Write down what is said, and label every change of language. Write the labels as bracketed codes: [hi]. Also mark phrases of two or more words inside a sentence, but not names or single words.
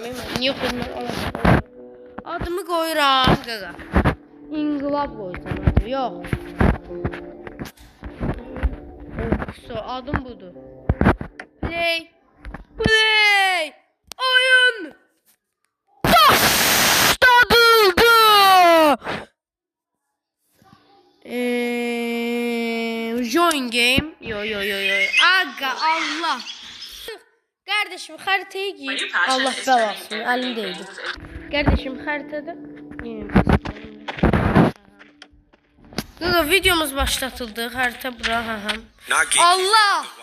[az] Niye koymuram? Adımı koyuram, qaqa. İnqilab qoysam adı, yox. Adım budur. [en] Play. Play. [az] Oyun. Başladı. [en] Join game. Yo. [tr] Aga Allah. Kardeşim haritaya gir. Allah belasın. Elimdeydi. Kardeşim haritada. Videomuz başlatıldı. Harita bura. Allah.